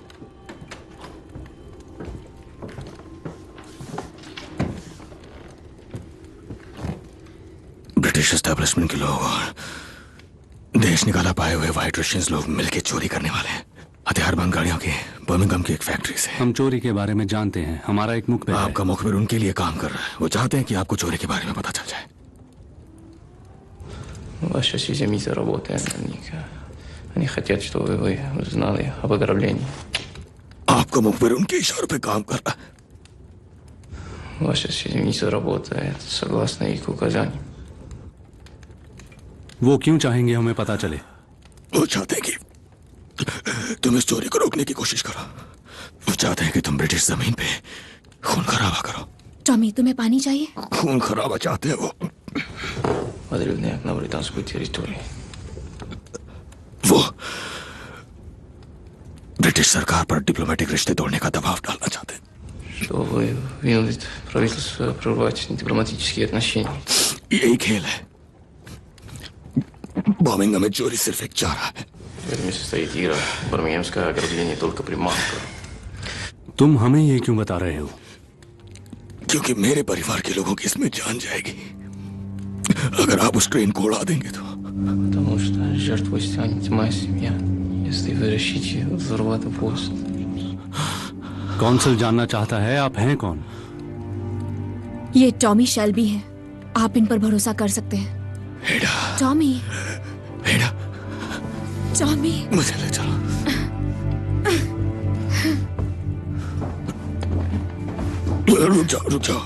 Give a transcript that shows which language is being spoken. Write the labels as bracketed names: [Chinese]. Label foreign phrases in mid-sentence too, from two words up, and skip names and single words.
[English] British establishment [Hindi] के लोग और देश निकाला पाए हुए [English] White Russians [Hindi] लोग मिलकर चोरी करने वाले हैं हथियारबंद गाड़ियों की बर्मिंघम की एक फैक्ट्री से। हम चोरी के बारे में जानते हैं, हमारा एक मुखबिर है। आपका मुखबिर उनके लिए काम कर रहा है। वो चाहते हैं कि आपको चोरी के बारे में पता चल जाए। [Russian] Ваша семья работает на них. Они хотят, чтобы вы узнали об ограблении. [Hindi] आपका मुखबिर उनके इशारों पे काम कर रहा है। [Russian] Ваша семья работает согласно их указаниям. [Hindi] वो क्यों चाहेंगे हमें पता चले? वो चाहते हैं कि तुम इस चोरी को रोकने की कोशिश करो। वो चाहते हैं कि तुम ब्रिटिश जमीन पे खून खराबा करो। टॉमी, तुम्हें पानी चाहिए? खून खराबा चाहते हैं वो। [Russian] Подрывные на британскую территорию. [Hindi] वो ब्रिटिश सरकार पर डिप्लोमेटिक रिश्ते तोड़ने का दबाव डालना चाहते हैं। [Russian] Что вы вынудит правительство прервать дипломатические отношения. [Hindi] यही खेल है। बर्मिंघम में चोरी सिर्फ एक चारा है। [Russian] В этом и состоит игра. Бирмингемское ограбление только приманка. [Hindi] तुम हमें ये क्यों बता रहे हो? क्योंकि मेरे परिवार के लोगों की इसमें जान जाएगी अगर आप उस ट्रेन को उड़ा देंगे तो। [Russian] Потому что жертвой станет моя семья, если вы решите взорвать поезд. [Hindi] कौंसल जानना चाहता है आप हैं कौन? ये टॉमी शेल्बी हैं। आप इन पर भरोसा कर सकते हैं। टॉमी, टॉमी, मुझे ले चलो। रुक जाओ, रुक जाओ।